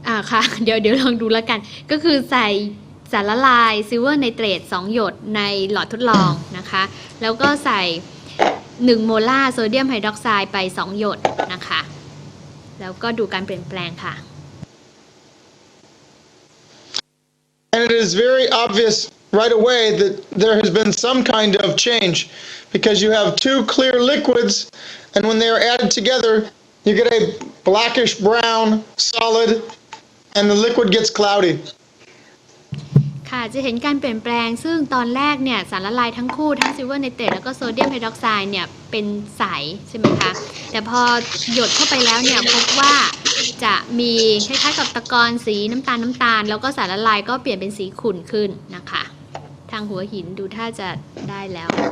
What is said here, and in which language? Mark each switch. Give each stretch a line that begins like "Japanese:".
Thai: ค่ะ เดี๋ยวลองดูแล้วกันก็คือใส่สารละลายซิลเวอร์ไนเตรต2หยดในหลอดทดลองนะคะแล้วก็ใส่1โมลาร์โซเดียมไฮดรอกไซด์ไป2หยดนะคะแล้วก็ดูการเปลี่ยนแปลงค่ะ
English: And it is very obvious right away that there has been some kind of change because you have two clear liquids, and when they are added together, you get a blackish brown solid, and the liquid gets cloudy.
Thai: ค่ะจะเห็นการเปลี่ยนแปลงซึ่งตอนแรกเนี่ยสารละลายทั้งคู่ทั้งซิลเวอร์ไนเตรตแล้วก็โซเดียมไฮดรอกไซด์เนี่ยเป็นใสใช่ไหมคะแต่พอหยดเข้าไปแล้วเนี่ยพบว่าจะมีคล้ายๆกับตะกอนสีน้ำตาลแล้วก็สารละลายก็เปลี่ยนเป็นสีขุ่นขึ้นนะคะทางหัวหินดูท่าจะได้แล้ว